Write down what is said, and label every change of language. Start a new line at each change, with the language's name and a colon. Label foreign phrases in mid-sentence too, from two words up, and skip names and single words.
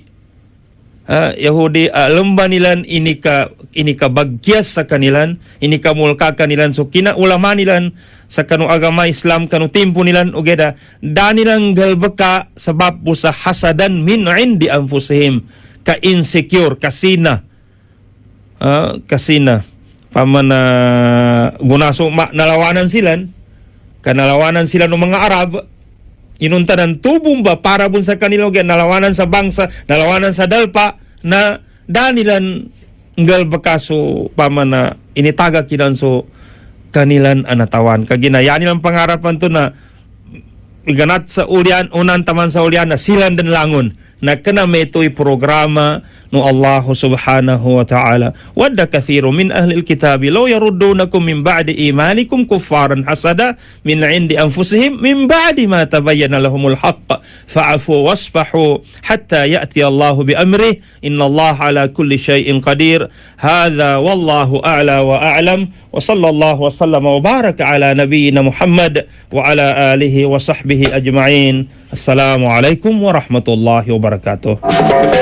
Maguindanaon: Yahudi lomba nilan ini ka bagyas sa kanilan, ini ka mulka kanilan so kinaulama nilan sa kanu agama Islam kanu timpo nilan ugeda danilang galbaka sabab po sa hasadan
Arabic: من عند أنفسهم
Maguindanaon: ka insecure kasina pamana gunaso nalawanan silan kanalawanan sila ng mga Arab inuntanan tubong ba para bun sa kanila nalawanan sa bangsa nalawanan sa dalpa na danilan galbaka so pamana initaga kinan so kanilan anatawan kaginayaan nilang pangarapan to na iganat sa ulyan unan taman sa ulyan na silan dan langon na kana metoy programa no
Arabic: الله سبحانه وتعالى ودّ كثير من أهل الكتاب لو يردونكم من بعد إيمانكم كفارا حسدا من عند أنفسهم من بعد ما تبين لهم الحق فاعفوا واصفحوا حتى يأتي الله بأمره إن الله على كل شيء قدير هذا والله أعلى وأعلم وصلى الله وسلم وبارك على نبينا محمد وعلى آله وصحبه أجمعين السلام عليكم ورحمة الله وبركاته.